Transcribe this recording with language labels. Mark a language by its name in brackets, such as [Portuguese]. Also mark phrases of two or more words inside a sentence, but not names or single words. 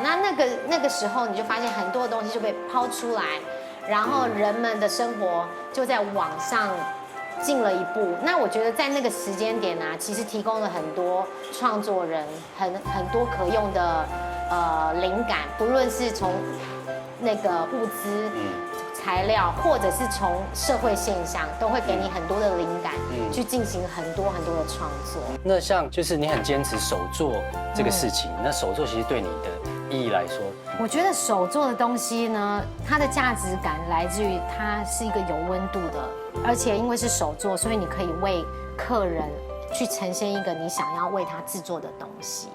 [Chinese] 那個時候你就發現很多的東西就被拋出來，然後人們的生活就在往上進了一步。那我覺得在那個時間點啊，其實提供了很多創作人很多可用的靈感，不論是從那個物資材料，或者是從社會現象，都會給你很多的靈感，去進行很多的創作。那像就是你很堅持手作這個事情，那手作其實對你的意義來說，我覺得手做的東西呢，它的價值感來自於它是一個有溫度的，而且因為是手做，所以你可以為客人去呈现一个你想要为它制作的东西。